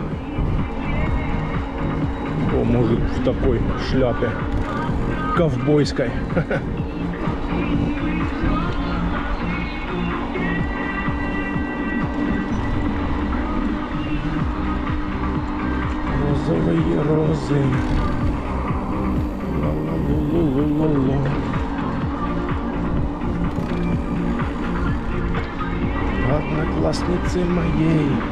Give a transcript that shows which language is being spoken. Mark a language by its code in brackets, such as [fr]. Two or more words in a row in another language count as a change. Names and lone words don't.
[ru] О, мужик в такой шляпе ковбойской. Розовые розы. Ла-ла-лу-лу-лу-лу-лу. Одноклассницы моей.